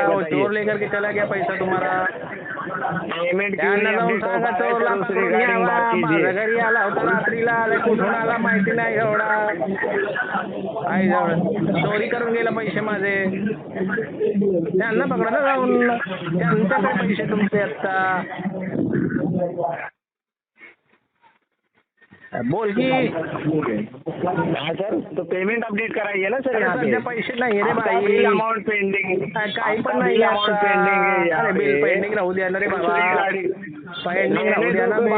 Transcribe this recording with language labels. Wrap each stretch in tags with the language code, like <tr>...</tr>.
<hi>वो चोर लेकर के चला गया पैसा तुम्हारा। पेमेंट क्यों नहीं अपडेट हो पा रहा है सर? उस रिगार्डिंग बात कीजिए।</hi> <mr>रात्रीला कुठून माहिती नाही एवढा चोरी करून गेला पैसे माझे। त्यांना पकडा जाऊन, त्यांच्याकडे पैसे तुमचे आता। बोल की</mr> <hi>हाँ सर, तो पेमेंट अपडेट कराइए ना सर। यहाँ पे</hi> <mr>पैसे नाही रे भाई,</mr> <hi>अमाउंट पेंडिंग,</hi> <mr>काही पण नाही</mr> <hi>अमाउंट पेंडिंग है।</hi> <mr>अरे बिल पेंडिंग राहू द्या ना रे बाबा, पेंडिंग राहू द्या ना।</mr>